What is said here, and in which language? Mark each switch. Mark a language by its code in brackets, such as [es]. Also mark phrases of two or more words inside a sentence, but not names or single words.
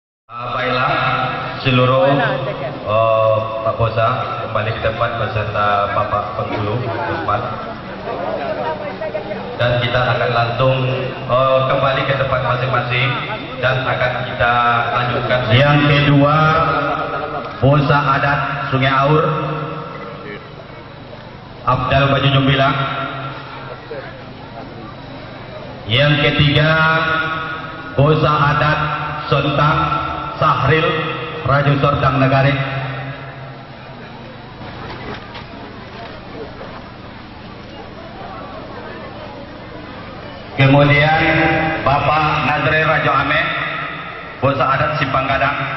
[id] Baiklah seluruh Pak Bosa kembali ke tempat beserta Bapak Penghulu Usman, dan kita akan langsung kembali ke tempat masing-masing dan akan kita lanjutkan. Yang kedua, Bosa Adat Sungai Aur Abdal Baju Jumbilang. Yang ketiga, Bosa Adat Sontang Sahril Raju Sordang Negari. Kemudian Bapak Nazri Rajo Ame, Bosa Adat Simpang Gadang.